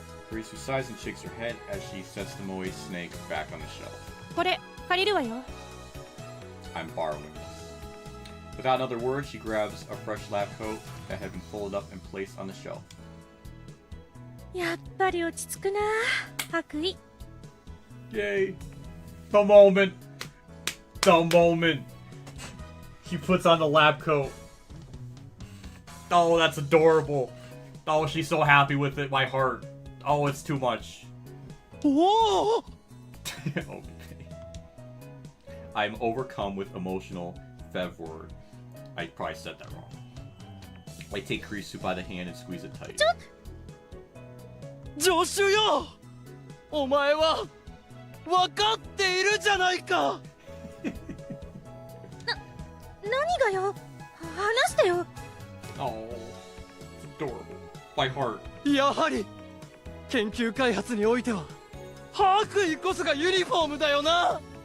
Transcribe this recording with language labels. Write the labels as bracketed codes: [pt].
[en] Risu sighs and shakes her head as she sets the Moe snake back on the shelf. [ja] これ借りるわよ。 [en] I'm borrowing this. Without another word, she grabs a fresh lab coat that had been folded up and placed on the shelf. [ja] やっぱり落ち着くな、白衣。 [en] Yay! The moment! The moment! She puts on the lab coat. Oh, that's adorable. Oh, she's so happy with it. My heart. Oh, it's too much. Whoa! Okay. I'm overcome with emotional fervor. I probably said that wrong. I take Kurisu by the hand and squeeze it tight. [ja] ジョシュよ、お前は分かっているじゃないか。何がよ、話してよ。 [en] Oh, it's adorable. My heart. [ja] やはり研究開発においては白衣こそがユニフォームだよな。